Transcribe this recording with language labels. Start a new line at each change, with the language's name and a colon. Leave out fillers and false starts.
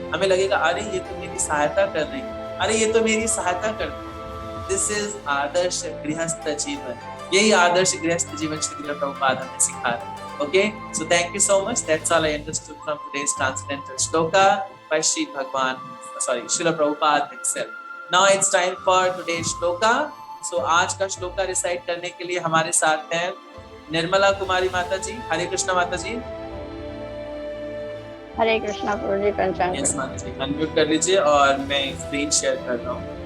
Hindi: हमें लगेगा अरे ये तो मेरी सहायता कर रही है, अरे ये तो मेरी सहायता करती है।
English: this is
Hindi: आदर्श गृहस्थ जीवन। यही आदर्श गृहस्थ जीवन श्री प्रभुपाद हमें सिखा रहे हैं।
English: Okay, so thank you so much. That's all I understood from today's transcendental shloka by Srila Prabhupada himself. Now it's time for today's shloka.
Hindi: So आज का श्लोका रिसाइट करने के लिए हमारे साथ हैं निर्मला कुमारी माता जी। हरे कृष्णा माता जी। हरे कृष्णा प्रभु जी। पंचांग यस माता जी, अनम्यूट कर लीजिए और मैं स्क्रीन शेयर कर रहा हूँ।